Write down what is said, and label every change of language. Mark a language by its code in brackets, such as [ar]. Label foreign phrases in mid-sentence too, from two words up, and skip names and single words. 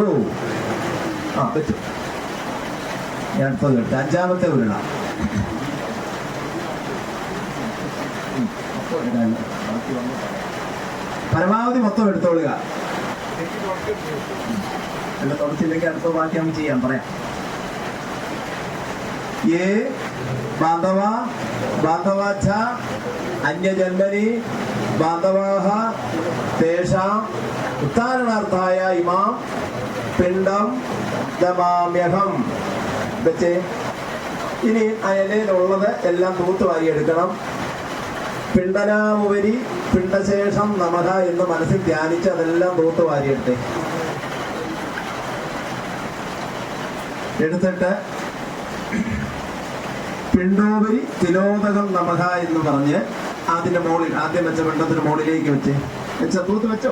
[ml] ആ വെച്ചു. ഞാൻ അടുത്തത് കേട്ടു. അഞ്ചാമത്തെ ഉരുള. പരമാവധി മൊത്തം എടുത്തോളുക. അല്ല തുടച്ചില്ലെങ്കിൽ അടുത്ത ബാക്കി നമുക്ക് ചെയ്യാം, പറയാം. [sa] ये बान्धवाच्छ अन्यजन्मनि बान्धवाः तेषाम् उत्तारणार्थाय इमां पिण्डं ददाम्यहं. [ml] വെച്ചേ. ഇനി ആ ഇലയിലുള്ളത് എല്ലാം തൂത്ത് വാരിയെടുക്കണം. [sa] പിണ്ഡനാമുപരി പിണ്ഡശേഷം നമഃ [ml] എന്ന് മനസ്സിൽ ധ്യാനിച്ച് അതെല്ലാം തൂത്ത് വാരിയെടുത്തേ. എടുത്തിട്ട് [sa] പിണ്ടോപരി തിലോദകം നമഃ [ml] എന്ന് പറഞ്ഞ് അതിന്റെ മുകളിൽ ആദ്യം വെച്ച പിണ്ടത്തിന് മുകളിലേക്ക് വെച്ച തൂത്ത് വെച്ചോ.